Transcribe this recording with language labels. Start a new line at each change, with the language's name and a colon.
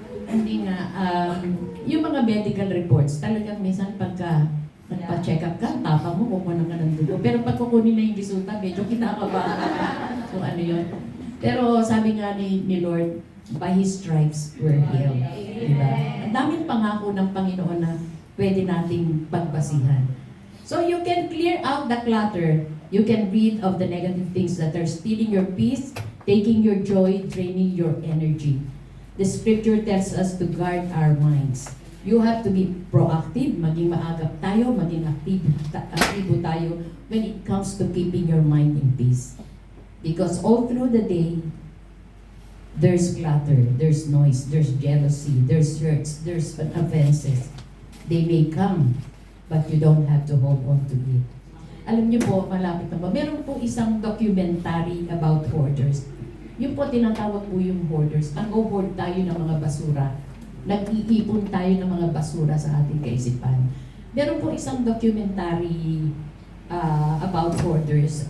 Filipino: Hindi nga, yung mga medical reports, talagang minsan pagka nagpa-check up ka, tapang mo, kukunan ka ng dugo. Pero pag kukunin na yung resulta, medyo kinakabahan ka kung ano yun. Pero sabi nga ni Lord,
English: by His stripes we're healed.
Filipino: Diba? Ang daming pangako ng Panginoon na pwede nating pagbasihan.
English: So you can clear out the clutter. You can rid of the negative things that are stealing your peace, taking your joy, draining your energy. The scripture tells us to guard our minds. You have to be proactive,
Filipino: maging maagap tayo, maging aktibo tayo
English: when it comes to keeping your mind in peace. Because all through the day, there's clutter, there's noise, there's jealousy, there's hurts, there's offenses. They may come, but you don't have to hold on to it.
Filipino: Alam niyo po, malapit na ba? Meron po isang
English: documentary about hoarders.
Filipino: Yung po tinatawag po yung hoarders. Nag-hoard tayo ng mga basura. Nag-iipon tayo ng mga basura sa ating kaisipan. Meron po isang
English: documentary about hoarders.